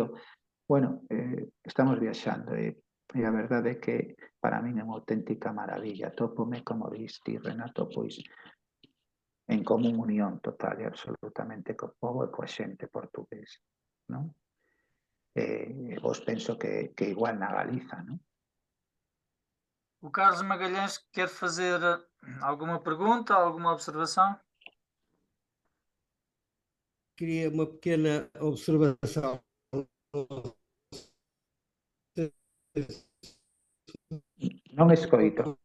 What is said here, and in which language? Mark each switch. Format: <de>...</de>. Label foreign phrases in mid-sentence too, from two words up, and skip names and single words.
<gl>Bueno, estamos viaxando e a verdade é que para min é unha auténtica maravilla. Tópome, como diste, Renato, pois en común unión total e absolutamente co povo e coa xente portuguesa, non? Vos penso que igual na Galiza, non?</gl> <pt>O Carlos Magalhães quer fazer alguma pergunta, alguma observação? Queria uma pequena observação.</pt> <gl>Non escoito.</gl>